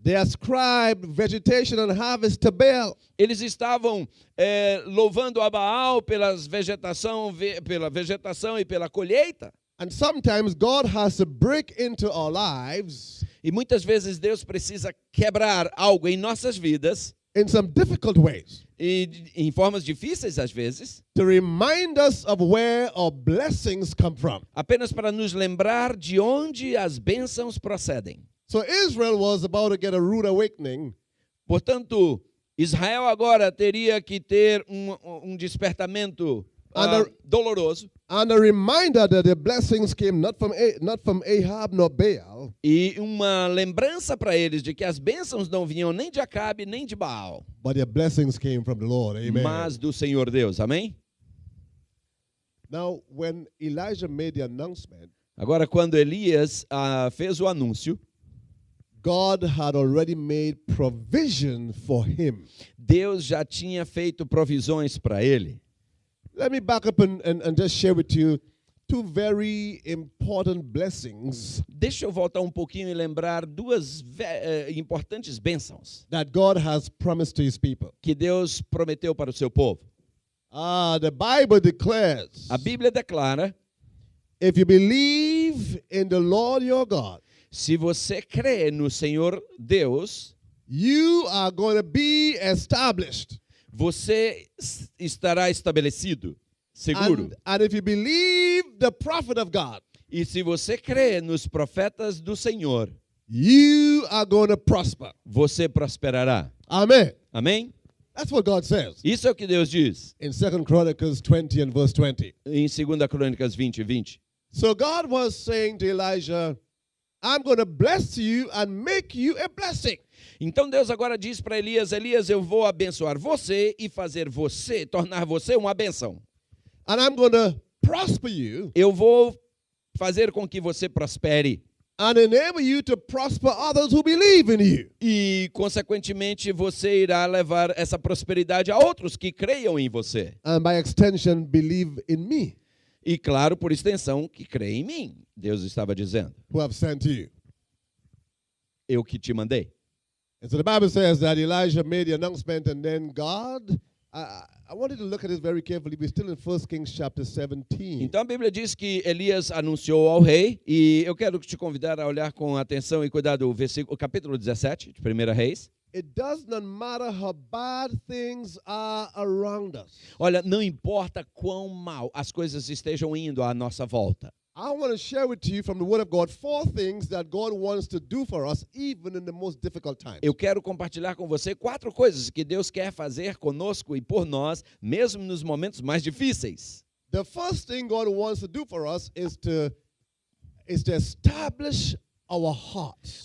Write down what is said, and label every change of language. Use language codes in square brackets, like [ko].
[en] They ascribed vegetation and harvest to Baal. [pt] Eles estavam louvando a Baal pela vegetação e pela colheita. [en] And sometimes God has to break into our lives [pt] E muitas vezes Deus precisa quebrar algo em nossas vidas [en] in some difficult ways [pt] e em formas difíceis às vezes, [en] to remind us of where our blessings come from. [pt] apenas para nos lembrar de onde as bênçãos procedem. [en] So Israel was about to get a rude awakening, [pt] Portanto, Israel agora teria que ter um despertamento doloroso. [en] and a reminder that the blessings came not from Ahab nor Baal, [pt] E uma lembrança para eles de que as bênçãos não vinham nem de Acabe, nem de Baal, [en] but their blessings came from the Lord. Amen. [pt] mas do Senhor Deus. Amém? [en] Now, when Elijah made the announcement, [pt] Agora, quando Elias fez o anúncio, [en] God had already made provision for him. [pt] Deus já tinha feito provisões para ele. [en] Let me back up and just share with you two very important blessings [pt] Deixa eu voltar um pouquinho e lembrar duas importantes bênçãos [en] that God has promised to his people. [pt] que Deus prometeu para o seu povo. [en] The Bible declares, [pt] A Bíblia declara: [en] if you believe in the Lord your God, [pt] se você crê no Senhor Deus, [en] you are going to be established. [pt] você estará estabelecido, seguro. [en] And if you believe the prophet of God, [pt] E se você crê nos profetas do Senhor, [en] you are going to prosper. [pt] você prosperará. [en] Amen. [pt] Amém? [en] That's what God says [pt] Isso é o que Deus diz [en] in 2 Chronicles 20 and verse 20. [pt] em 2 Crônicas 20:20. [en] So God was saying to Elijah, I'm going to bless you and make you a blessing. [pt] Então Deus agora diz para Elias: Elias, eu vou abençoar você e fazer você, tornar você uma bênção. [en] And I'm going to prosper you [pt] Eu vou fazer com que você prospere [en] and enable you to prosper others who believe in you. [pt] e, consequentemente, você irá levar essa prosperidade a outros que creiam em você. [en] And by extension, believe in me, [pt] E, claro, por extensão, que creem em mim. Deus estava dizendo: [en] who have sent you. [pt] eu que te mandei. [en] And so the Bible says that Elijah made the announcement, and then God, I wanted to look at this very carefully. We're still in 1 Kings chapter 17. [pt] Então a Bíblia diz que Elias anunciou ao rei, e eu quero te convidar a olhar com atenção e cuidado o capítulo 17 de 1 Reis. [en] It does not matter how bad things are around us. [pt] Olha, não importa quão mal as coisas estejam indo à nossa volta. [en] I want to share with you from the Word of God 4 things that God wants to do for us even in the most difficult times. [pt] Eu quero compartilhar com você 4 coisas que Deus quer fazer conosco e por nós, mesmo nos momentos mais difíceis. [en] The first thing God wants to do for us is to establish our hearts.